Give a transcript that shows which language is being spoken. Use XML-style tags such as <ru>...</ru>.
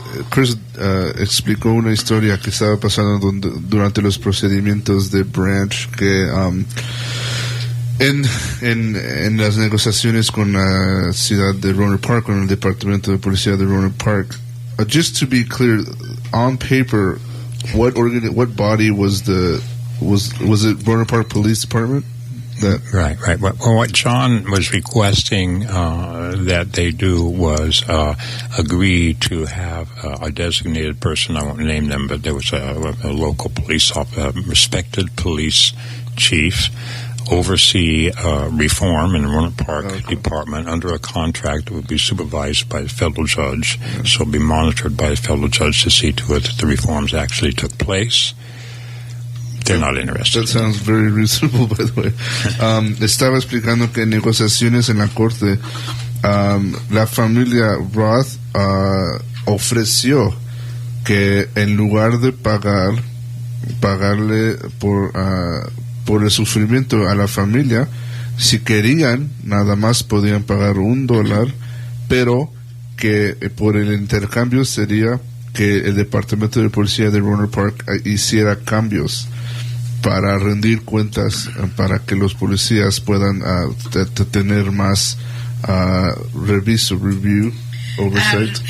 <es>Chris explicó una historia que estaba pasando durante los procedimientos de Branch, que en las negociaciones con la ciudad de Rohnert Park, con el departamento de policía de Rohnert Park.</es> <en>Just to be clear, on paper, what body was it Rohnert Park Police Department? Right. Well, what John was requesting that they do was agree to have a designated person. I won't name them, but there was a local police respected police chief oversee reform in the Rohnert Park Department under a contract that would be supervised by a federal judge. So it'll be monitored by a federal judge to see to it that the reforms actually took place. They're not interested. That sounds very reasonable, by the way.</en> <es>Estaba explicando que en negociaciones en la corte, la familia Roth ofreció que en lugar de pagarle por el sufrimiento a la familia, si querían, nada más podían pagar $1, pero que por el intercambio sería que el departamento de policía de Rohnert Park hiciera cambios para rendir cuentas, para que los policías puedan tener más</es> <en>review, oversight.</en>